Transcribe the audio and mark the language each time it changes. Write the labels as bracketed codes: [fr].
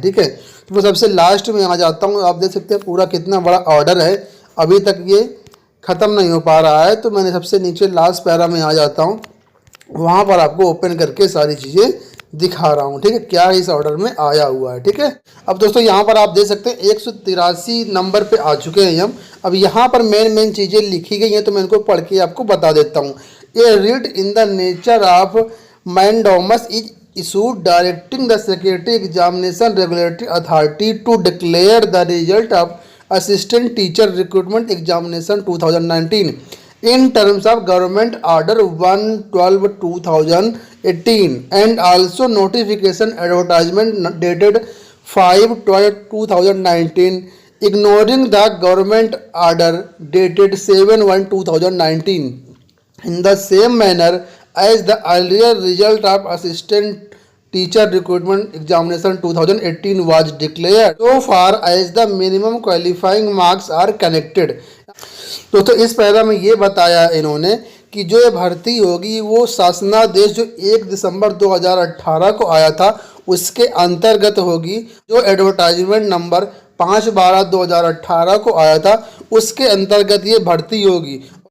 [hi] ठीक है, तो मैं सबसे लास्ट में आ जाता हूँ। आप देख सकते हैं पूरा कितना बड़ा ऑर्डर है, अभी तक ये ख़त्म नहीं हो पा रहा है। तो मैंने सबसे नीचे लास्ट पैरा में आ जाता हूँ, वहाँ पर आपको ओपन करके सारी चीज़ें दिखा रहा हूँ। ठीक है, क्या इस ऑर्डर में आया हुआ है। ठीक है, अब दोस्तों यहाँ पर आप देख सकते हैं 183 नंबर पे आ चुके हैं हम। अब यहाँ पर मेन चीज़ें लिखी गई हैं, तो मैं इनको पढ़ के आपको बता देता हूँ। [en] A writ in the nature of mandamus is issued directing the secretary examination regulatory authority to declare the result of assistant teacher recruitment examination 2019 in terms of government order 1/12/2018 and also notification advertisement dated 5/12/2019 ignoring the government order dated 7/1/2019 in the same manner as the earlier result of assistant teacher recruitment examination 2018 was declared so far as the minimum qualifying marks are connected। [hi] दोस्तों इस para में ये बताया इन्होंने कि जो ये भर्ती होगी वो शासनादेश जो 1 दिसंबर 2018 को आया था उसके अंतर्गत होगी। जो एडवर्टाइजमेंट नंबर 5/12/2018 को आया था उसके अंतर्गत ये भर्ती होगी।